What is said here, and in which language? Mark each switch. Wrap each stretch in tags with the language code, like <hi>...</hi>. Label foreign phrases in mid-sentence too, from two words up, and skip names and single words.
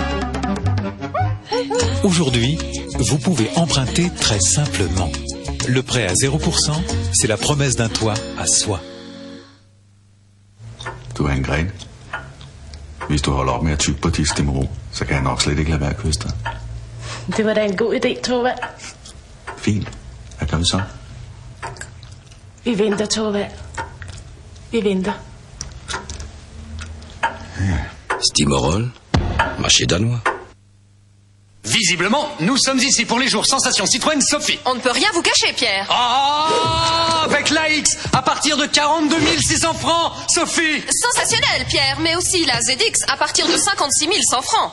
<fr>Aujourd'hui, vous pouvez emprunter très simplement. Le prêt à 0%, c'est la promesse d'un toit à soi.</fr> <da>Du er en gren. Hvis du holder op med at tykke på dit stemmerå, så kan jeg nok slet ikke lade være at kysse dig. Det var da en god idé, Torvald. Fint. Hvad gør vi så? Vi venter, Torvald. Vi venter.</da> <fr>Stimorol, marché danois. Visiblement, nous sommes ici pour les jours Sensation Citroën Sophie. On ne peut rien vous cacher, Pierre. Oh, avec l'AX, à partir de 42 600 francs, Sophie. Sensationnel, Pierre, mais aussi la ZX à partir de 56 100 francs.</fr>